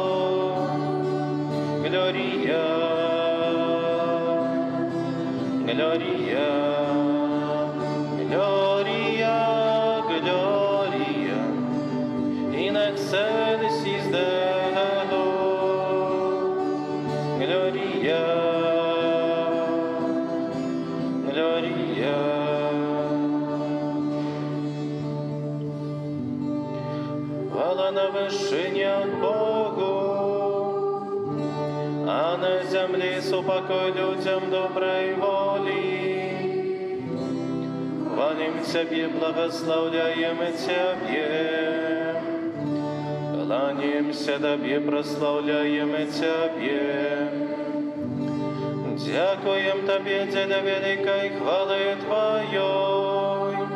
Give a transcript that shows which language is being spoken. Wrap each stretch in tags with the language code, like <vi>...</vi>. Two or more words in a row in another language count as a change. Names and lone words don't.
<la>Gloria, Gloria, Gloria, Gloria, in excelsis Deo, Gloria, Gloria.</la> <rue>Хвала на вершині Богу, а на землі супокой людям доброй воли. Хвалим Тебе, благословляем Тебе, кланяемся Тебе, прославляем Тебе. Дякуем Тебе для великой хвалы Твоей.</rue>